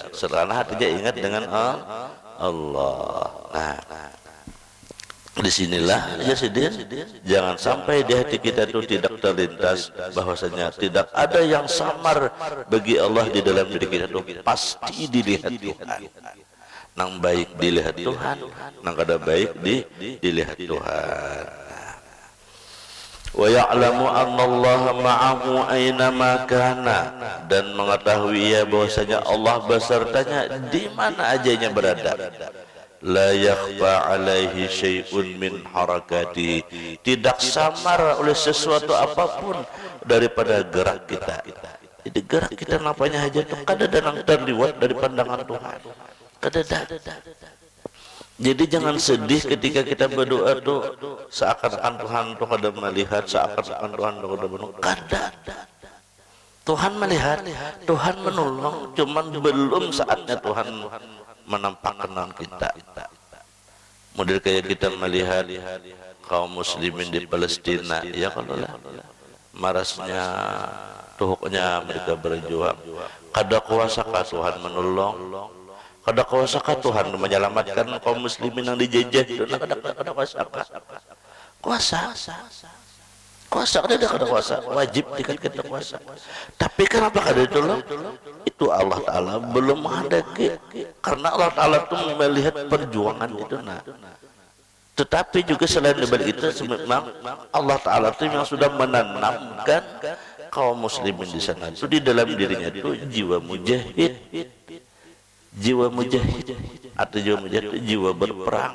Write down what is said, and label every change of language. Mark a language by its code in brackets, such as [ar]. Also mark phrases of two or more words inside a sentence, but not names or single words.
[id] Serana hatinya ingat dengan Allah. Nah, disinilah ya Sidin, jangan sampai di hati kita itu tidak terlintas bahwasanya tidak ada yang samar bagi Allah di dalam diri kita itu, pasti dilihat Tuhan. [bjn] Nang baik dilihat Tuhan, nang kada baik dilihat Tuhan. [ar] ويعلم أن الله معه أينما كان, [id] dan mengetahui ya bahwasanya Allah besertanya di mana ajanya berada. [ar] لا يخفى عليه شيء من حركات, [id] tidak samar oleh sesuatu apapun daripada gerak kita. [bjn] Jadi gerak kita napanya aja tuh kada ada terliwat dari pandangan Tuhan. Kada ada. Jadi jangan sedih ketika kita berdoa tuh seakan-akan Tuhan tuh kada melihat, seakan-akan Tuhan tuh kada menolak. Kada. [id] Tuhan melihat, Tuhan menolong, cuman belum saatnya Tuhan menampakkan kita. Model kayak kita melihat kaum muslimin di Palestina, [bjn] ya kalau lah marasnya tuhuknya mereka berjuang, kada kuasakah Tuhan menolong, kada kuasakah Tuhan menyelamatkan kaum muslimin yang dijajah itu, kada kuasa ada kuasa, wajib kita kuasa. Tapi kenapa kada ditolong? [id] Itu Allah Ta'ala belum menghendaki, karena Allah Ta'ala itu melihat perjuangan itu. Nah, tetapi juga selain dari itu, memang Allah Ta'ala itu yang sudah menanamkan kaum muslimin di sana itu di dalam dirinya itu jiwa mujahid atau jiwa mujahid itu jiwa berperang.